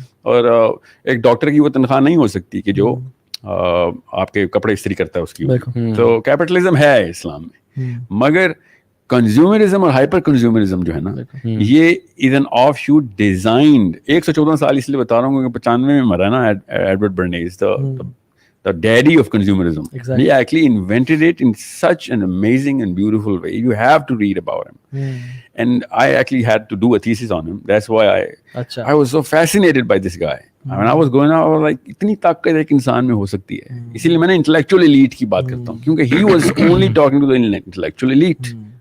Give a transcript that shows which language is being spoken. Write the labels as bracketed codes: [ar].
[ur] اور ایک ڈاکٹر کی وہ تنخواہ نہیں ہو سکتی کہ جو آپ کے کپڑے استری کرتا ہے اس کی. تو کیپٹلزم ہے اسلام میں, مگر کنزیومرزم اور ہائپر کنزیومرزم جو ہے نا [en] یہ is an offshoot designed. [ur] 114 سال اس لیے بتا رہا ہوں کیونکہ 95 میں مرا نا Edward Bernays, [en] the daddy of consumerism. Exactly. He actually invented it in such an amazing and beautiful way. You have to read about him. And I actually had to do a thesis on him. That's why I was so fascinated by this guy. When I was going out, I was like, [ur] اتنی طاقت ایک انسان میں ہو سکتی ہے. اسی لیے میں نے intellectual elite کی بات کرتا ہوں, [en] کیونکہ he was only talking to the intellectual elite.